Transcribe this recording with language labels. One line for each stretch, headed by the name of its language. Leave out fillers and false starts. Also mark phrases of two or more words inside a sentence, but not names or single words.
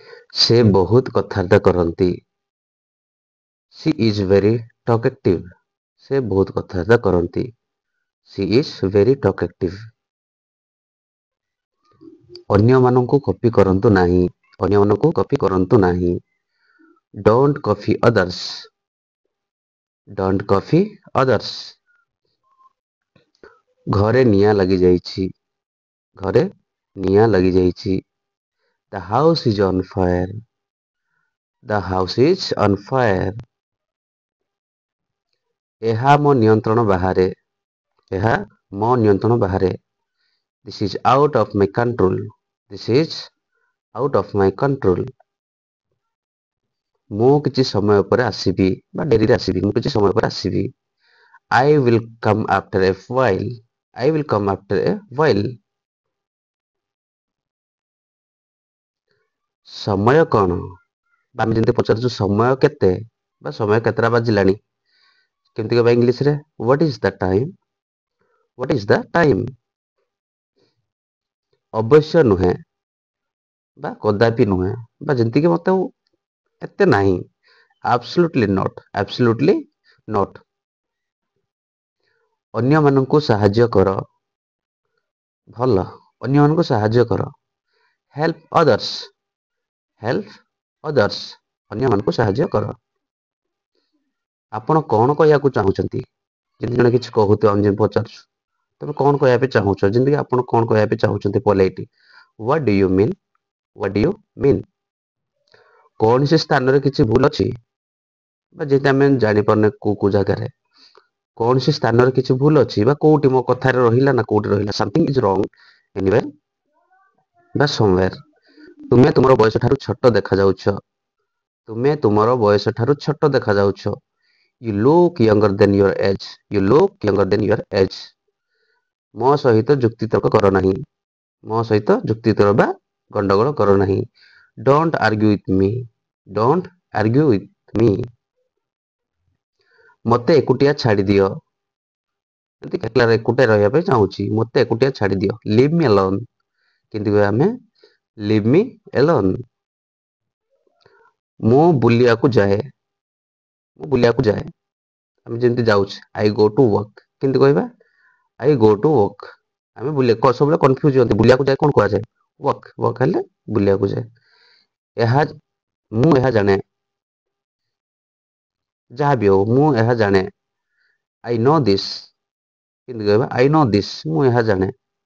Odia: ସେ ବହୁତ କଥାବାର୍ତ୍ତା କରନ୍ତି।
English: She is very talkative.
Odia: ସେ ବହୁତ କଥାବାର୍ତ୍ତା କରନ୍ତି।
English: She is very talkative.
Odia: ଅନ୍ୟମାନଙ୍କୁ କପି କରନ୍ତୁ ନାହିଁ। ଅନ୍ୟମାନଙ୍କୁ କପି କରନ୍ତୁ ନାହିଁ।
English: Don't copy others. Don't copy others.
Odia: ଘରେ ନିଆଁ ଲାଗିଯାଇଛି। ଘରେ ନିଆଁ ଲାଗିଯାଇଛି।
English: The house is on fire. The house is on fire.
Odia: ଏହା ମୋ ନିୟନ୍ତ୍ରଣ ବାହାରେ। ଏହା ମୋ ନିୟନ୍ତ୍ରଣ ବାହାରେ।
English: This is out of my control. This is out of my control.
Odia: ମୁଁ କିଛି ସମୟ ପରେ ଆସିବି ବା ଡେରିରେ ଆସିବି। ମୁଁ କିଛି ସମୟ ପରେ ଆସିବି।
English: I will come after a while. I will come after a while.
Odia: ସମୟ କଣ? ଆମେ ଯେମିତି ପଚାରୁଛୁ ସମୟ କେତେ ବା ସମୟ କେତେଟା ବାଜିଲାଣି କେମିତି କହିବା ଇଂଲିଶରେ?
English: What is the time? What is the time?
Odia: ଅବଶ୍ୟ ନୁହେଁ ବା କଦାପି ନୁହେଁ ବା ଯେମିତିକି ମତେ ଏତେ ନାହିଁ।
English: Absolutely not. Absolutely not.
Odia: ଅନ୍ୟମାନଙ୍କୁ ସାହାଯ୍ୟ କର। ଭଲ। ଅନ୍ୟମାନଙ୍କୁ ସାହାଯ୍ୟ କର।
English: Help others. Help others.
Odia: ଅନ୍ୟମାନଙ୍କୁ ସାହାଯ୍ୟ କର। ଆପଣ କଣ କହିବାକୁ ଚାହୁଁଛନ୍ତି? ଯଦି ଜଣେ କିଛି କହୁଥିବ ଆମେ ଯେମିତି ପଚାରୁଛୁ ତମେ କଣ କହିବା ପାଇଁ ଚାହୁଁଛ? ଯେମିତିକି ଆପଣ କଣ କହିବା ପାଇଁ ଚାହୁଁଛନ୍ତି ପୋଲାଇଟଲି।
English: What do you mean? What do you mean?
Odia: କୌଣସି ସ୍ଥାନରେ କିଛି ଭୁଲ ଅଛି ବା ଯେମିତି ଆମେ ଜାଣିପାରୁନେ କୋଉ ଜାଗାରେ କୌଣସି ସ୍ଥାନରେ କିଛି ଭୁଲ ଅଛି ବା କୋଉଠି ମୋ କଥାରେ ରହିଲା ନା କୋଉଠି ରହିଲା।
English: Something is wrong anywhere ବା somewhere.
Odia: ତୁମେ ତୁମର ବୟସ ଠାରୁ ଛୋଟ ଦେଖାଯାଉଛ। ତୁମେ ତୁମର ବୟସ ଠାରୁ ଛୋଟ ଦେଖାଯାଉଛ।
English: You look younger than your age. You look younger than your age.
Odia: ମୋ ସହିତ ଯୁକ୍ତିତର୍କ କର ନାହିଁ। ମୋ ସହିତ ଯୁକ୍ତିତର୍କ ବା ଗଣ୍ଡଗୋଳ କର ନାହିଁ।
English: Don't argue with me. Don't argue with me.
Odia: ମୋତେ ଏକୁଟିଆ ଛାଡ଼ିଦିଅ। ଏମିତି ଏକଲା ଏକୁଟିଆ ରହିବା ପାଇଁ ଚାହୁଁଛି। ମୋତେ ଏକୁଟିଆ ଛାଡ଼ିଦିଅ।
English: Leave me alone.
Odia: କେମିତି କହିବା ଆମେ?
English: Leave me alone.
Odia: ମୁଁ ବୁଲିବାକୁ ଯାଏ। ମୁଁ ବୁଲିବାକୁ ଯାଏ। ଆମେ ଯେମିତି ଯାଉଛେ
English: I go to work.
Odia: କେମିତି କହିବା?
English: I go to work.
Odia: ଆମେ ସବୁବେଳେ କନଫ୍ୟୁଜ ହୁଅନ୍ତି। ବୁଲିବାକୁ ଯାଏ କଣ କୁହାଯାଏ?
English: Work.
Odia: Work ହେଲେ ବୁଲିବାକୁ ଯାଏ। ମୁଁ ଏହା ଜାଣେ। ଯାହା ବି ହଉ ମୁଁ ଏହା ଜାଣେ।
English: I know this.
Odia: କେମିତି କହିବା?
English: I know this.
Odia: ମୁଁ ଏହା ଜାଣେ।